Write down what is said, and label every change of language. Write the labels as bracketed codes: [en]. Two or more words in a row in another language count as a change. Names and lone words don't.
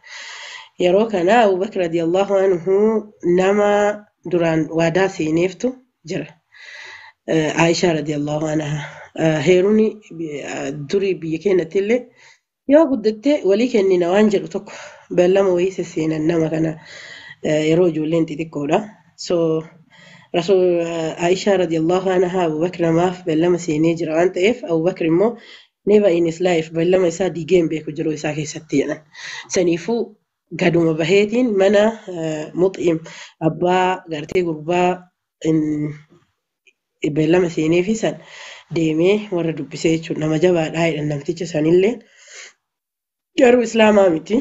[om] Yeroo kana Abubakar [ar] رضي الله عنه [om] nama duraan waadaa seeneeftu jira. Aisha [ar] رضي الله عنها [om] heeruni durii biyya keenyatti illee yoo guddatte walii kennina waan jedhu tokko beellama wayii sesseenan nama kana yeroo ijoolleen xixiqqoodha. So Rasul Aisha [ar] رضي الله عنها [om] Abubakar namaaf beellama seenee jira waan ta'eef Abubakar immoo [en] never in his life [om] beellama isaa diigee hin beeku jiruu isaa keessatti jedhan. Saniifuu gaduma baheetiin mana Mux'im abbaa gartee gurbaa beellama seenee fi san deemee warra dubbisee jechuudha. Nama jabaadhaa jedhan namticha sanillee garuu islaamaa miti.